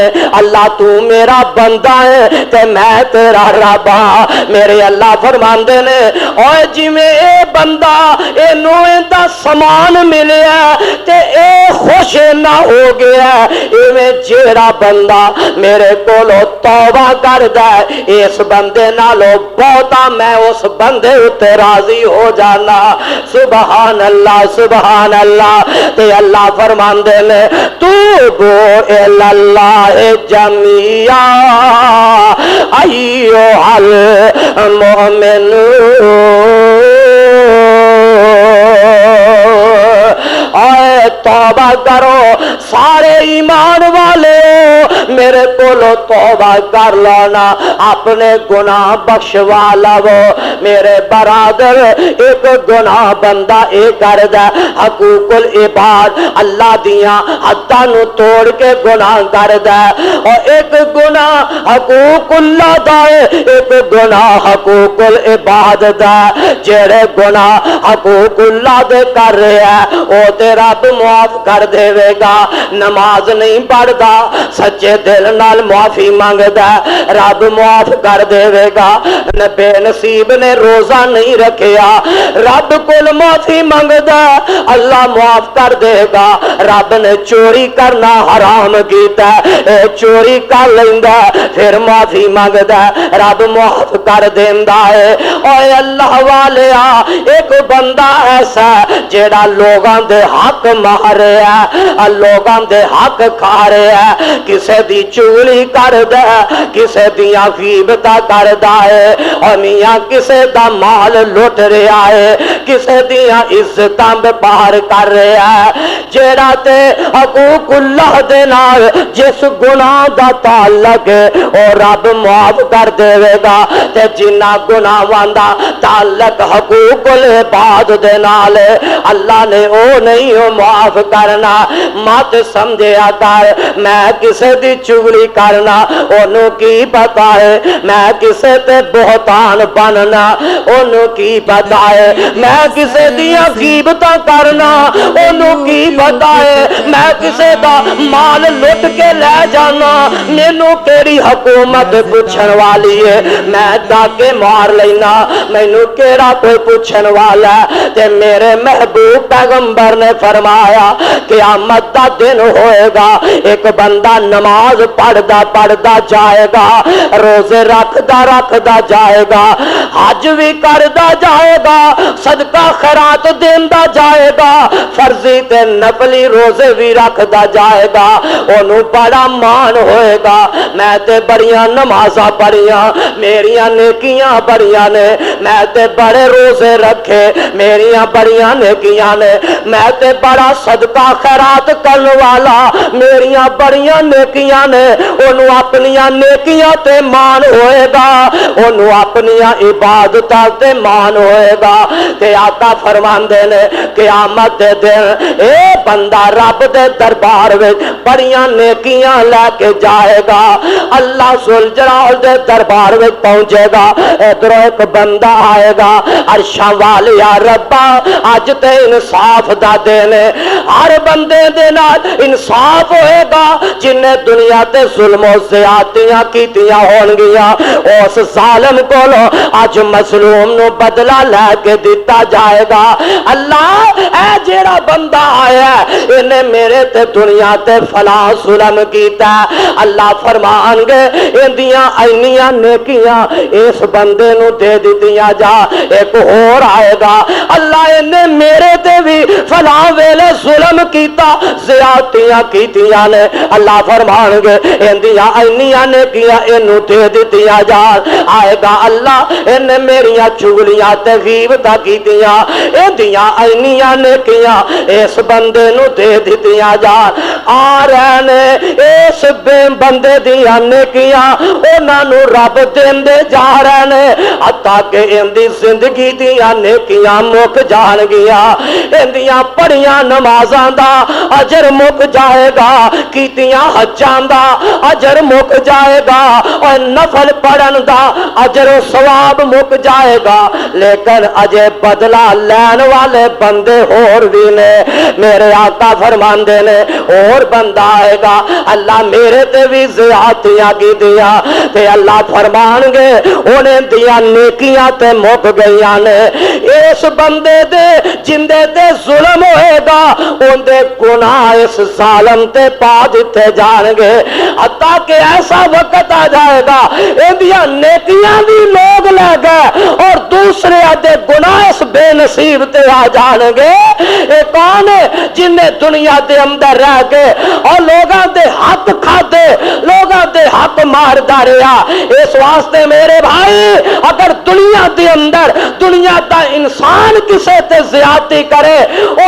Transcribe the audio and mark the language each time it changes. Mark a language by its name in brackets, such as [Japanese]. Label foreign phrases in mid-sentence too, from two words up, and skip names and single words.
[Punjabi] اللہ تو میرا بندہ ہے تے میں تیرا رب میرے اللہ فرماندے نے اوے جویں اے بندہ اینو ایندا سامان ملیا تے اے خوش نہ ہو گیا ایویں جیڑا بندہ میرے کولو توبہ کردا ہے اس بندے نالو بہتا میں اس بندے اتے راضی ہو جانا [Arabic] سبحان اللہ [Punjabi] تے اللہ فرماندے نے [Arabic] توبو اللہ جمیعا ایھا المؤمنون [Punjabi] اے توبہ کرو سارے ایمان والے میرے کولو توبہ کر لانا اپنے گناہ بخشوا لو میرے برادر ایک گناہ بندہ اے کردا حقوق العباد اللہ دیاں حداں نو توڑ کے گناہ کردا اور ایک گناہ حقوق اللہ دا ایک گناہ حقوق العباد دا جڑے گناہ حقوق اللہ دے کر رہا ہے او تے رب معاف کر دے گا نماز نہیں پڑھدا سچے دل نال معافی مانگدا رب معاف کر دے گا بے نصیب نے روزہ نہیں رکھیا رب کول معافی مانگدا اللہ معاف کر دے گا رب نے چوری کرنا حرام کیتا چوری کر لیندا پھر معافی مانگدا رب معاف کر دیندا ہے اوے اللہ والیا ایک بندہ ایسا جیڑا لوگاں دے حق مار رہا ہے لوگاں دے حق کھا رہا ہے کسے دی چغلی کردا کسے دیاں غیبتاں کردا ہے اور میاں کسے دا مال لوٹ رہا ہے کسے دیاں عزتاں باہر کر رہا ہے جیڑا تے حقوق اللہ دے نال جس گناہ دا تعلق ہے او رب معاف کر دے گا تے جنہ گناہاں دا تعلق حقوق العباد دے نال اللہ نے او نہیں او معاف کرنا مت سمجھیا کر میں کسے دی چغلی کرنا اونوں کی پتا ہے میں کسے تے بہتان بننا اونوں کی پتا ہے میں کسے دیاں غیبتاں کرنا اونوں کی پتا ہے میں کسے دا مال لٹ کے لے جانا مینوں کیڑی حکومت پوچھن والی ہے میں ڈاکے مار لینا مینوں کیڑا کوئی پوچھن والا ہے تے میرے محبوب پیغمبر نے فرمایا قیامت دا دن ہوئے گا ایک بندہ نماز پڑھدا جائے گا روزے رکھدا جائے گا حج بھی کردا جائے گا صدقہ خیرات دیندا جائے گا فرضی تے نفلی روزے بھی رکھدا جائے گا اونوں بڑا مان ہوئے گا میں تے بڑیاں نمازاں پڑھیاں میریاں نیکیاں بڑیاں نے میں تے بڑے روزے رکھے میریاں بڑیاں نیکیاں نے میں تے بڑا صدقہ خیرات کرن والا میریاں بڑیاں نیکیاں نے اونوں اپنیاں نیکیاں تے مان ہوئے گا اونوں اپنیاں عبادتاں تے مان ہوئے گا تے آقا فرماندے نے قیامت دے دن اے بندہ رب دے دربار وچ بڑیاں نیکیاں لے کے جائے گا اللہ ذوالجلال دے دربار وچ پہنچے گا ادھر ایک بندہ آئے گا عرشاں والیا ربا اج تے انصاف دا دن ہے ہر بندے دے نال انصاف ہوئے گا جن دنیا تے ظلم و زیادتیاں کیتیاں ہون گیاں اس ظالم کولو اج اج مظلوم نو بدلہ لے کے دیتا جائے گا۔ اللہ اے جیڑا بندہ آیا انہیں میرے تے دنیا تے فلاں ظلم کیتا ہے، اللہ فرمان گے اندیاں اینیاں نیکیاں اس بندے نو دے دتیاں جا، ایک اور آئے گا اللہ انہیں میرے تے بھی فلاں ویلے ظلم کیتا زیادتیاں کیتیاں نے، اللہ فرمان گے اندیاں اینیاں نیکیاں انہوں دے دتیاں جا، آئے گا اللہ انہیں میریاں چگلیاں تے غیبتاں کیتیاں اندیاں اینیاں نیکیاں اس بندے نو دے دتیاں جا، آ رہے نے اس بے بندے دیاں نیکیاں انہاں نو رب دیندے جا رہے نے حتیٰ کہ اندی زندگی دیاں نیکیاں مک جان گیا، اندیاں پڑھیاں نمازاں دا اجر مک جائے گا، کیتیاں حجاں دا اجر مک جائے گا، اور نفل پڑھن دا اجر و ثواب مک جائے گا، لیکن اجے بدلہ لین والے بندے اور بھی نے، میرے آقا فرماندے نے اور بندہ آئے گا اللہ میرے تے بھی زیادتیاں کی دیا تے اللہ فرمان گے انہیں دیا نیکیاں تے مک گئیاں نے، اس بندے دے جندے تے ظلم ہوئے گا ان دے گناہ اس ظالم تے پا دیتے جان گے، حتیٰ کہ ایسا وقت آ جائے گا اندیاں نیکیاں بھی لوگ لے گئے اور دوسرے دے گناہ اس بے نصیب تے آ جان گے، ایک کون ہے جن نے دنیا دے اندر رہ کے اور لوگاں دے حق کھاتے لوگاں دے حق مار داریا، اس واسطے میرے بھائی اگر دنیا دے اندر دنیا دا انسان کسے تے زیادتی کرے ان